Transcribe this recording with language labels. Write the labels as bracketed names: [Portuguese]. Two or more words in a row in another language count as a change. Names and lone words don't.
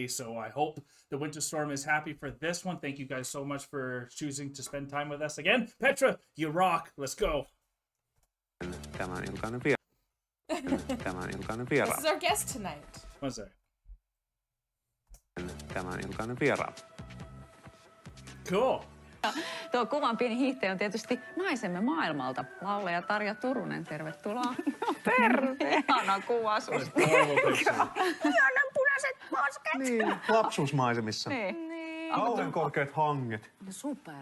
[English] So I hope the Winter Storm is happy for this one. Thank you guys so much for choosing to spend time with us again. Petra, you rock. Let's go. This is our guest tonight. One sec. Cool. [Finnish] Tuo kuvan pieni hiihtäjä on tietysti naisemme maailmalta. Laulaja Tarja Turunen, tervetuloa. No terve! Ihana kuva susta. Ihanan punaiset posket! Niin, lapsuusmaisemissa. Niin. Kauhean korkeat hanget. Super.